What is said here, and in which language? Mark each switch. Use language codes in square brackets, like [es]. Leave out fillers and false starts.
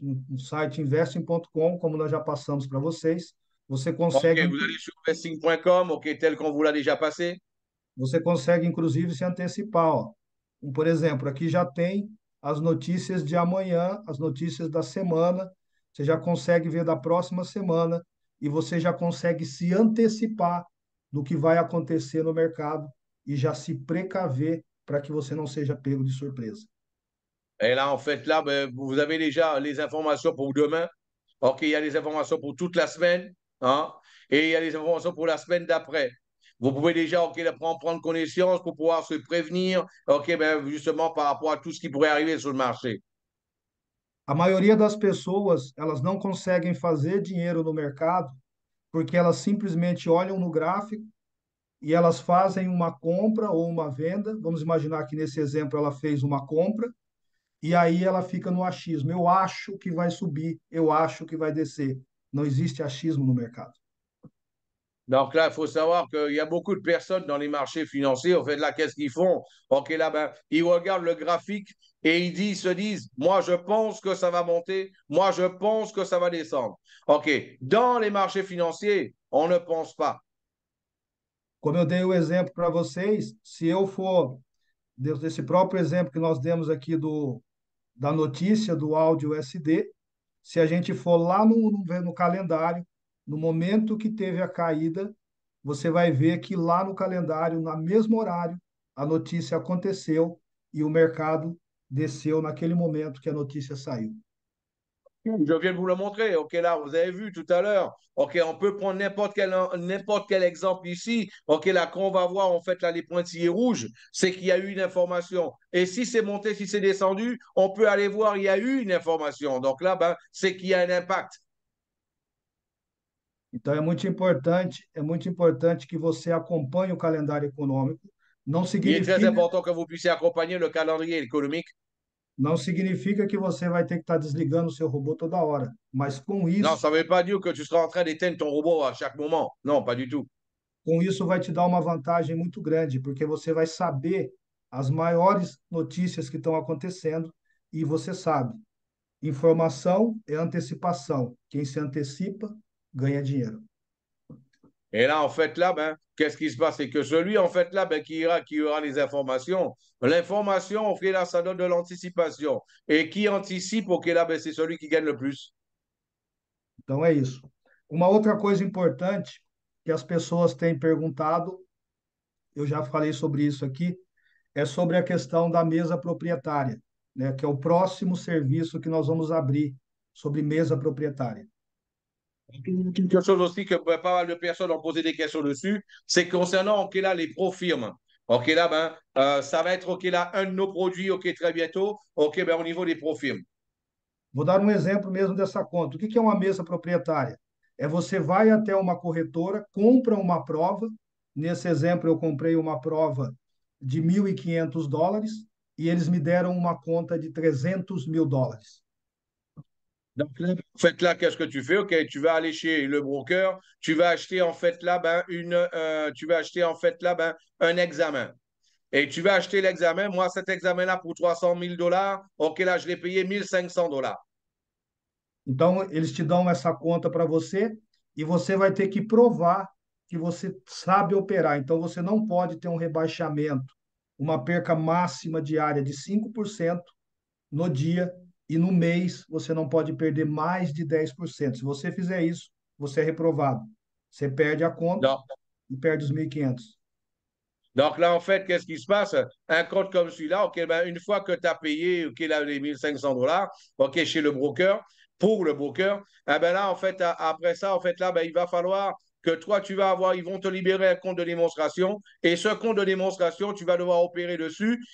[pt] No site investing.com, como nós já passamos para vocês, você [fr] OK, [pt] consegue [fr] vous allez sur investing.com, OK, tel qu'on vous l'a déjà passé. [pt] Você consegue, inclusive, se antecipar, ó. Por exemplo, aqui já tem as notícias de amanhã, as notícias da semana. Você já consegue ver da próxima semana e você já consegue se antecipar do que vai acontecer no mercado e já se precaver para que você não seja pego de surpresa. [fr] Et là, en fait, là, ben, vous avez déjà les informations pour demain. OK, il y a les informations pour toute la semaine, hein, et il y a les informations pour la semaine d'après. Vous pouvez déjà, OK, prendre connaissance pour pouvoir se prévenir, OK, ben, justement par rapport à tout ce qui pourrait arriver sur le marché. [pt] A maioria das pessoas, elas não conseguem fazer dinheiro no mercado porque elas simplesmente olham no gráfico e elas fazem uma compra ou uma venda. Vamos imaginar que nesse exemplo ela fez uma compra e aí ela fica no achismo. Eu acho que vai subir, eu acho que vai descer. Não existe achismo no mercado. [fr] Donc là, il faut savoir qu'il y a beaucoup de personnes dans les marchés financiers. En fait, là, qu'est-ce qu'ils font? OK, là, ben, ils regardent le graphique et se disent, moi, je pense que ça va monter, moi, je pense que ça va descendre. OK, dans les marchés financiers, on ne pense pas. [pt] Como eu dei o exemplo para vocês, se eu for desse próprio exemplo que nós demos aqui da notícia do áudio SD, se a gente for lá no calendário, no momento que teve a caída, você vai ver que lá no calendário, no mesmo horário, a notícia aconteceu e o mercado desceu naquele momento que a notícia saiu. [fr] Je viens de vous le montrer. OK, là, vous avez vu tout à l'heure. OK, on peut prendre n'importe quel exemple ici. OK, là, quand on va voir, en fait, là, les pointillés rouges, c'est qu'il y a eu une information. Et si c'est monté, si c'est descendu, on peut aller voir, il y a eu une information. Donc là, ben, c'est qu'il y a un impact. [pt] Então é muito importante que você acompanhe o calendário econômico. Não [fr] Il est très [pt] significa, [fr] important que vous puissiez accompagner le calendrier économique. [pt] não significa que você vai ter que estar desligando o seu robô toda hora, mas [fr] Non, ça ne veut pas dire que tu seras en train d'éteindre ton robot à chaque moment. Non, pas du tout. [pt] com isso vai te dar uma vantagem muito grande, porque você vai saber as maiores notícias que estão acontecendo e você sabe, informação é antecipação. Quem se antecipa ganha dinheiro. [fr] Et là, en fait, là, ben, qu'est-ce qui se passe? C'est que celui, en fait, là, ben, qui aura les informations, l'information, ok, là, ça donne de l'anticipation. Et qui anticipe, ok, là, ben, c'est celui qui gagne le plus. [pt] Então é isso. Uma outra coisa importante que as pessoas têm perguntado, eu já falei sobre isso aqui, é sobre a questão da mesa proprietária, né, que é o próximo serviço que nós vamos abrir sobre mesa proprietária. [fr] Quelque chose aussi que ben, pas mal de personnes ont posé des questions dessus, c'est concernant, ok, là, les pro-firmes. Ok, là, ben, ça va être, ok, là, un de nos produits, ok, très bientôt, ok, ben, au niveau des pro-firmes. [pt] Vou dar um exemplo mesmo dessa conta. O que é uma mesa proprietária? É você vai até uma corretora, compra uma prova. Nesse exemplo, eu comprei uma prova de US$ 1.500 e eles me deram uma conta de US$ 300.000. [fr] Donc là, en fait, là, qu'est-ce que tu fais? OK, tu vas aller chez le broker, tu vas acheter en fait là, ben, tu vas acheter en fait là, ben, un examen. Et tu vas acheter l'examen. Moi, cet examen-là pour 300 000 $, OK, là, je l'ai payé 1 500 $. [pt] Então, eles te dão essa conta para você e você vai ter que provar que você sabe operar. Então, você não pode ter um rebaixamento, uma perca máxima diária de 5% no dia e no mês você não pode perder mais de 10%. Se você fizer isso, você é reprovado. Você perde a conta [fr] Non. [pt] e perde os 1.500. [fr] Donc là, en fait, qu'est-ce qui se passe? Un compte comme celui-là, OK, ben, une fois que tu as payé OK, là, les 1 500 $, OK, chez le broker, pour le broker, eh ben là, en fait, après ça, en fait, là, ben, il va falloir que toi, tu vas avoir, ils vont te libérer un compte de démonstration et ce compte de démonstration, tu vas devoir opérer dessus